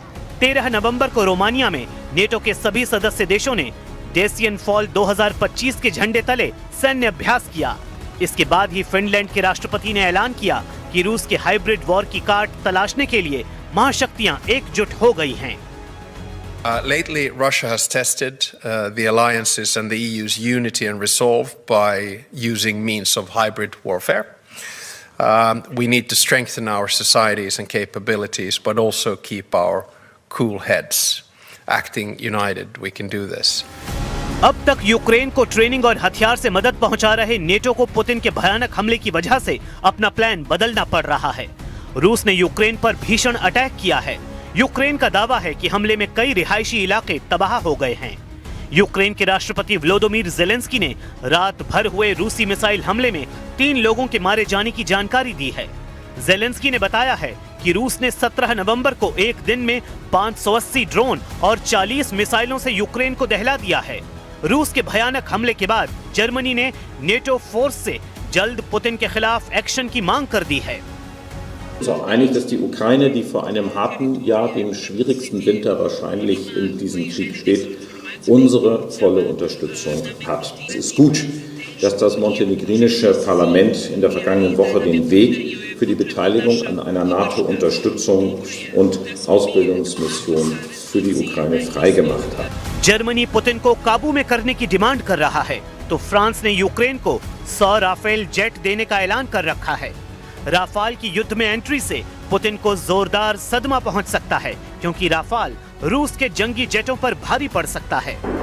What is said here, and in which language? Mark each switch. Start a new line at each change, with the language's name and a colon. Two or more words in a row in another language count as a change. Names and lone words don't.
Hindi: 13 नवंबर को रोमानिया में नेटो के सभी सदस्य देशों ने डेसियन फॉल 2025 के झंडे तले सैन्य अभ्यास किया। इसके बाद ही फिनलैंड के राष्ट्रपति ने ऐलान किया कि रूस के
English: hybrid war
Hindi: की काट तलाशने के लिए महाशक्तियां एकजुट हो गई हैं।
English: Lately, Russia has tested the alliances and the EU's unity and resolve by using means of hybrid warfare. We need to strengthen our societies and capabilities, but also keep our cool heads. Acting united, we can do this.
Hindi: अब तक यूक्रेन को ट्रेनिंग और हथियार से मदद पहुंचा रहे नेटो को पुतिन के भयानक हमले की वजह से अपना प्लान बदलना पड़ रहा है। रूस ने यूक्रेन पर भीषण अटैक किया है। यूक्रेन का दावा है कि हमले में कई रिहायशी इलाके तबाह हो गए हैं। यूक्रेन के राष्ट्रपति व्लोदिमीर ज़ेलेंस्की ने रात भर हुए रूसी मिसाइल हमले में 3 लोगों के मारे जाने की जानकारी दी है। ज़ेलेंस्की ने बताया है कि रूस ने 17 नवंबर को एक दिन में 580 ड्रोन और 40 मिसाइलों से यूक्रेन को दहला दिया है। रूस के भयानक हमले के बाद जर्मनी ने नेटो फोर्स से जल्द पुतिन के खिलाफ एक्शन की मांग कर दी है।
German: Wir sind uns auch einig, dass die Ukraine, die vor einem harten Jahr, dem schwierigsten Winter wahrscheinlich in diesem Krieg steht, unsere volle Unterstützung hat. Es ist gut, dass das montenegrinische Parlament in der vergangenen Woche den Weg für die Beteiligung an einer NATO-Unterstützungs- und Ausbildungsmission für die Ukraine freigemacht hat.
Hindi: जर्मनी पुतिन को काबू में करने की डिमांड कर रहा है तो फ्रांस ने यूक्रेन को 100 राफेल जेट देने का ऐलान कर रखा है। राफाल की युद्ध में एंट्री से पुतिन को जोरदार सदमा पहुंच सकता है क्योंकि राफाल रूस के जंगी जेटों पर भारी पड़ सकता है।